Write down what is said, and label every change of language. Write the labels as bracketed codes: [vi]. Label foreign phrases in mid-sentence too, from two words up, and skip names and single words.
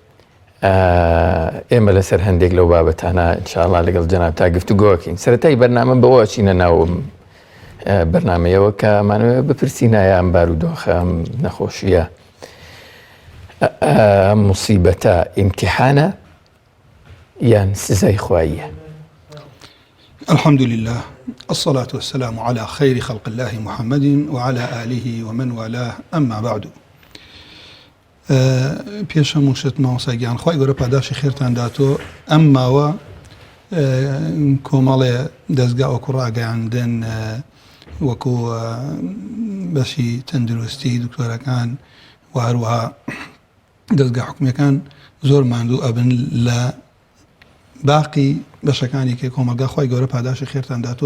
[ckb] ئێمە لەسەر هەندێک لەو بابەتانە ئینشاءڵڵا لەگەڵ جەناب تا گفتوگۆکەین. سەرەتای بەرنامە بەوە چینە ناوم بەرنامەیەوە کە ئەمانەوێت بپرسینایە ئەم بارودۆخە، ئەم نەخۆشیە، ئەم موسیبەتە ئیمتیحانە یان سزای خواییە؟ [ar] الحمد لله، الصلاة والسلام على خير خلق الله محمد وعلى آله ومن والاه، أما بعد. [ckb] پێشە موشت مامۆستاگیان خی گەورە پاداشی خێرتان داتۆ. ئەمماوە کۆمەڵێ دەستگا وەکو ڕاگەیاندن وەکو بەشی تەندروستی دکتۆرەکان و هەروەها دەستگا حکومیەکان زۆر ماندوو ئەبن لە باقی بەشەکانی کە کۆمەلگا خی گەورە پاداشی خێرتان داتۆ.